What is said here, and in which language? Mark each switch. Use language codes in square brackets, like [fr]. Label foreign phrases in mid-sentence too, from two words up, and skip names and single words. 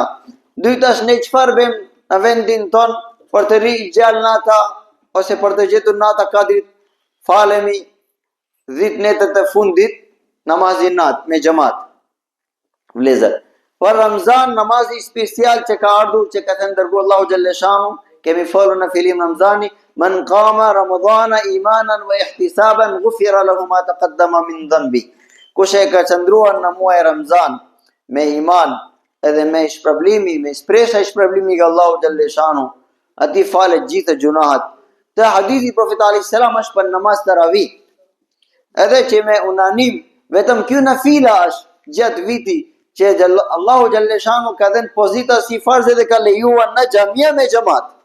[sq] Dyta është ne çfarë bëjmë në vendin ton për të rinë gjallë nata ose për të gjetur nata Qadrit, falemi 10 netët e fundit namazin nat me xhamat. Vëllezër, për Ramazan namazi special që ka ardhur, që ka thënë dërguar Allahu [ar] جل جلاله, [sq] kemi folur në fillim Ramazani, [ar] من قام رمضان إيمانا واحتسابا غفر له ما تقدم من ذنبه. [sq] Kush e ka qëndruar në muaj Ramazan me iman edhe me shpërblimi, me shpresë shpërblimi nga Allahu [ar] جل جلاله, [sq] ati falet gjithë gjunahat. Te hadithi Profetit [ar] عليه السلام [sq] është për namaz taravih. Edhe që me unanim, vetëm kjo nafila është gjatë viti që Allahu [ar] جل جلاله [sq] ka dhënë pozita si farz dhe ka lejuar në xhamia me xhamat.